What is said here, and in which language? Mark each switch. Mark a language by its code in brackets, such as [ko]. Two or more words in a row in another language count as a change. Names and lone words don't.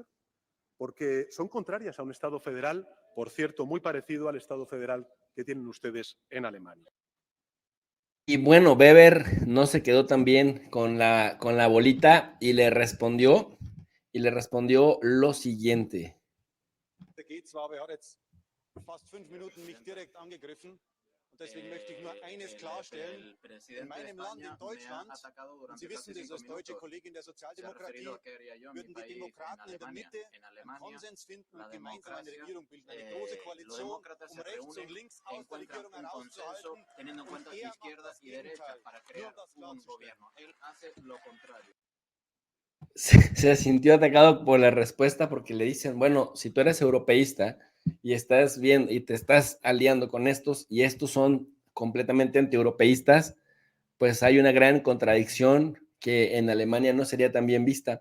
[es] Porque son contrarias a un Estado federal, por cierto, muy parecido al Estado federal que tienen ustedes en Alemania. Y bueno, Weber no se quedó tan bien con la bolita y le respondió lo siguiente. [de] Fast 5 Minuten mich direkt angegriffen. Und deswegen möchte ich nur eines klarstellen. In meinem Land, in Deutschland, und Sie wissen das als deutsche Kollegin der Sozialdemokratie, würden die Demokraten in der Mitte einen Konsens finden und gemeinsam eine Regierung bilden. Eine große Koalition, um rechts und links aus der Regierung herauszuhalten. Und er macht das Gegenteil. Nur um das klarzustellen. [es] Se sintió atacado por la respuesta porque le dicen, bueno, si tú eres europeísta y estás bien y te estás aliando con estos y estos son completamente antieuropeístas, pues hay una gran contradicción que en Alemania no sería tan bien vista.